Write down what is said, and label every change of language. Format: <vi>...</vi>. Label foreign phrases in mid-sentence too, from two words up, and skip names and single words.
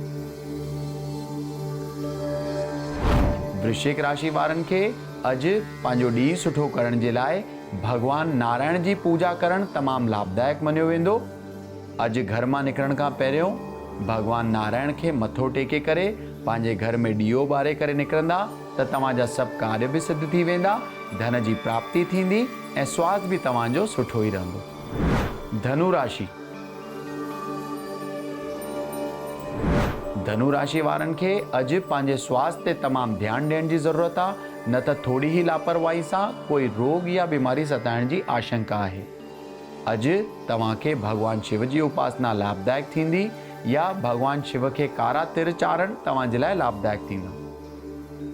<sd>वृश्चिक राशि वारनि खे अॼु पंहिंजो ॾींहुं सुठो करण जे लाइ भगवान नारायण जी पूजा करणु तमामु लाभदायक मञियो वेंदो। अॼु घर मां निकिरण खां पहिरियों भगवान नारायण खे मथो टेके करे पंहिंजे घर में ॾीओ ॿारे करे निकिरंदा त तव्हांजा सभु कार्य बि सिद्ध थी वेंदा। धन जी प्राप्ति थींदी ऐं स्वास्थ्य बि तव्हांजो सुठो ई रहंदो। धनु राशि। धनु राशि वारनि खे अॼु पंहिंजे स्वास्थ्य ते तमामु ध्यानु ॾियण जी ज़रूरत आहे, न त थोरी ई लापरवाही सां कोई रोग या बीमारी सताइण जी आशंका आहे। अॼु तव्हांखे भगवान शिव जी उपासना लाभदायक थींदी, या भगवान शिव खे कारा तिर चाढ़णु तव्हां जे लाइ लाभदायक थींदो।</sd>